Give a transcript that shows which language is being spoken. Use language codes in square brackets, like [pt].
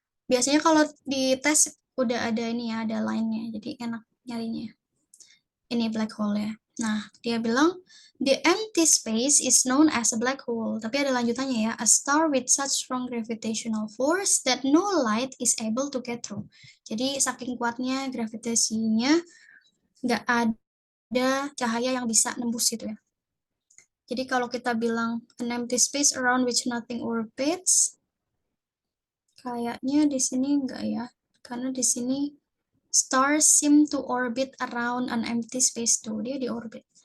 [id] Biasanya kalau di tes udah ada ini ya, ada line-nya. Jadi enak nyarinya. Ini black hole ya. [en] Nah, dia bilang, the empty space is known as a black hole. [id] Tapi ada lanjutannya ya. [en] A star with such strong gravitational force that no light is able to get through. [id] Jadi saking kuatnya gravitasinya, nggak ada cahaya yang bisa nembus gitu ya. Jadi kalau kita bilang [en] an empty space around which nothing orbits, [id] kayaknya di sini enggak ya. [en] Karena di sini stars seem to orbit around an empty space tuh. [id] Dia di orbit.